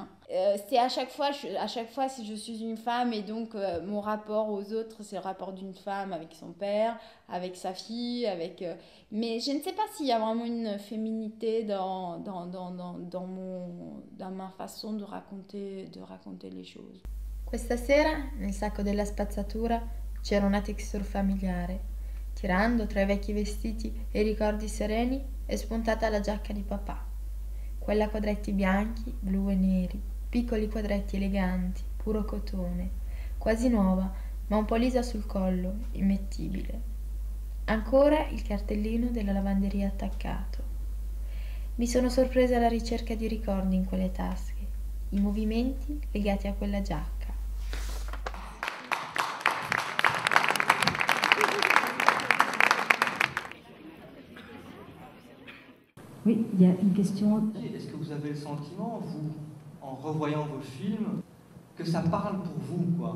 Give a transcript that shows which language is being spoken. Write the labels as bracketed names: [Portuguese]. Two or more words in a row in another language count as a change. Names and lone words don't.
[French] C'est à chaque fois si je suis une femme et donc mon rapport aux autres, c'est le rapport d'une femme avec son père, avec sa fille, mais je ne sais pas s'il y a vraiment une féminité dans ma façon de raconter les choses. [Italian] Questa sera, nel sacco della spazzatura, c'era una texture familiare. Tirando tra i vecchi vestiti e i ricordi sereni, è spuntata la giacca di papà. Quella a quadretti bianchi, blu e neri, piccoli quadretti eleganti, puro cotone, quasi nuova, ma un po' lisa sul collo, immettibile. Ancora il cartellino della lavanderia attaccato. Mi sono sorpresa alla ricerca di ricordi in quelle tasche, i movimenti legati a quella giacca. [French] Oui, il y a une question. Est-ce que vous avez le sentiment, vous, en revoyant vos films, que ça parle pour vous, quoi?